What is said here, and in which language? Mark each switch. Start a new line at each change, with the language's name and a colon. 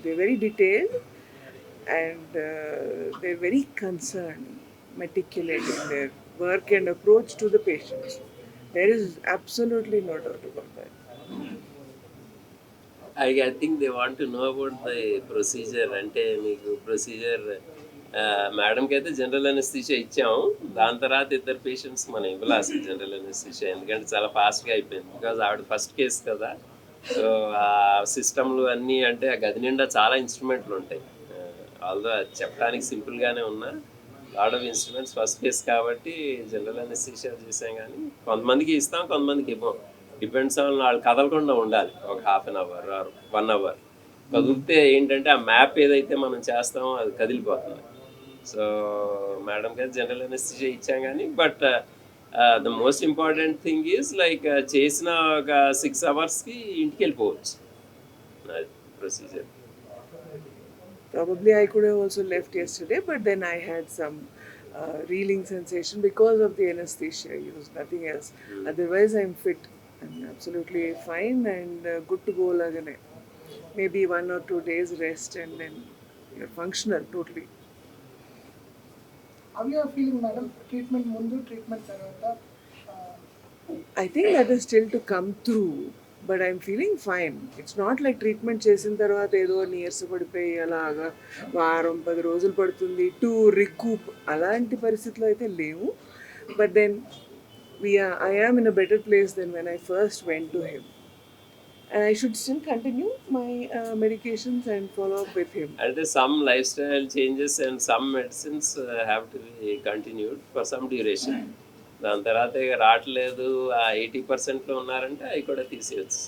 English: They're very detailed and they're very concerned, meticulous in their work and approach to the patients. There is absolutely no doubt about that. I think they want to know about the procedure.
Telugu: అంటే మీకు procedure మేడంకి అయితే general anaesthesia ఇచ్చాము. దాని తర్వాత ఇద్దరు patients మనం ఇవ్వాలి అసలు జనరల్ అనెస్థీషియా, ఎందుకంటే చాలా ఫాస్ట్గా అయిపోయింది. బికాజ్ ఆవిడ ఫస్ట్ కేసు కదా. సో ఆ సిస్టమ్లు అన్నీ అంటే ఆ గది నిండా చాలా ఇన్స్ట్రుమెంట్లు ఉంటాయి. ఆల్దో చెప్పడానికి సింపుల్గానే ఉన్నా, lot of instruments first case కాబట్టి జనరల్ అనెస్థీషియా చేసాం. కానీ కొంతమందికి ఇస్తాం, కొంతమందికి ఇవ్వం. డిపెండ్స్ ఆన్ వాళ్ళు కదలకుండా ఉండాలి ఒక half an hour are 1 hour. కదిలితే ఏంటంటే ఆ మ్యాప్ ఏదైతే మనం చేస్తామో అది కదిలిపోతుంది. సో మేడంకి అయితే జనరల్ అనెస్థీషియా ఇచ్చాం. కానీ
English: but the most important thing is like
Telugu: చేసిన ఒక 6 అవర్స్కి ఇంటికి వెళ్ళిపోవచ్చు. Procedure.
English: Probably I could have also left yesterday, but then I had some reeling sensation because of the anesthesia used, nothing else. Otherwise, I'm fit. I'm absolutely fine and good to go lagane. Maybe 1 or 2 days rest and then you're functional totally. How you are feeling, madam?
Telugu: Treatment mundu, treatment tarvata?
English: I think that is still to come through. But I'm feeling fine. It's not like treatment
Telugu: చేసిన తర్వాత ఏదో నీరసపడిపోయి అలాగా 10 రోజులు పడుతుంది to recoup, అలాంటి పరిస్థితులు అయితే లేవు.
English: But then I am in a better place than when I first went to him. And I should still continue my medications and follow up with him. అంటే some lifestyle changes and some medicines have to be continued for some duration.
Telugu: దాని తర్వాత ఇక రావట్లేదు, ఆ 80%లో ఉన్నారంటే అవి కూడా తీసేయచ్చు.